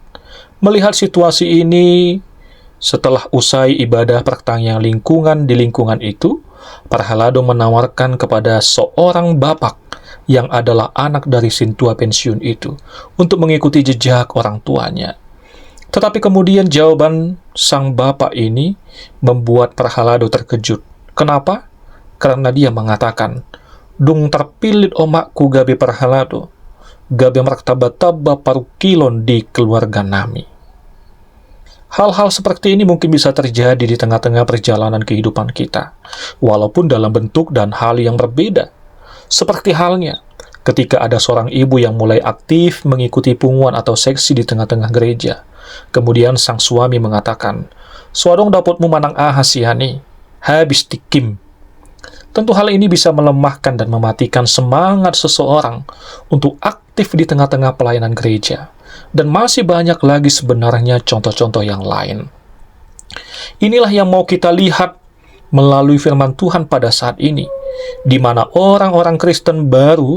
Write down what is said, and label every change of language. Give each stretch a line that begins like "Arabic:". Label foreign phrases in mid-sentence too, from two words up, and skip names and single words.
Indonesian: Melihat situasi ini, setelah usai ibadah pertangyangan lingkungan di lingkungan itu, Parhalado menawarkan kepada seorang bapak yang adalah anak dari sintua pensiun itu untuk mengikuti jejak orang tuanya. Tetapi kemudian jawaban sang bapak ini membuat Parhalado terkejut. Kenapa? Karena dia mengatakan,
Batak Toba: "Dung terpilit omakku gabe Parhalado, gabe martaba-taba paru kilon di keluarga nami."
Indonesian: Hal-hal seperti ini mungkin bisa terjadi di tengah-tengah perjalanan kehidupan kita, walaupun dalam bentuk dan hal yang berbeda. Seperti halnya ketika ada seorang ibu yang mulai aktif mengikuti punguan atau seksi di tengah-tengah gereja. Kemudian sang suami mengatakan,
Batak Toba: "Suadong dapatmu manang ahasiani, habis tikim."
Indonesian: Tentu hal ini bisa melemahkan dan mematikan semangat seseorang untuk aktif di tengah-tengah pelayanan gereja. Dan masih banyak lagi sebenarnya contoh-contoh yang lain. Inilah yang mau kita lihat melalui firman Tuhan pada saat ini, di mana orang-orang Kristen baru